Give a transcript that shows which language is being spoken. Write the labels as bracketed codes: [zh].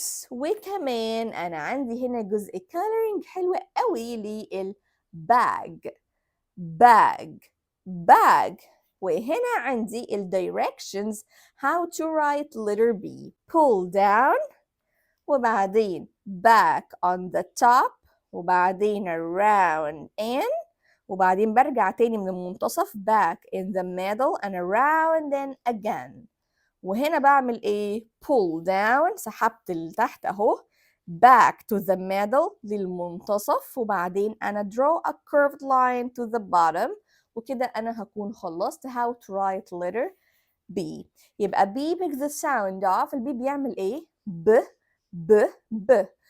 [ar] وكمان أنا عندي هنا جزء [en] coloring [ar] حلو قوي للbag. [en] bag. [ar] وهنا عندي ال [en] directions how to write letter B. pull down، وبعدين back on the top، وبعدين around and، [ar] وبعدين برجع تاني من المنتصف [en] back in the middle and around and again. [ar] وهنا بعمل ايه؟ [en] pull down، [ar] سحبت لتحت اهو، [en] back to the middle [ar] للمنتصف، وبعدين أنا [en] draw a curved line to the bottom. [ar] وكده أنا هكون خلصت [en] how to write letter B. [ar] يبقى [en] B makes the sound of، [ar] البي بيعمل ايه؟ ب.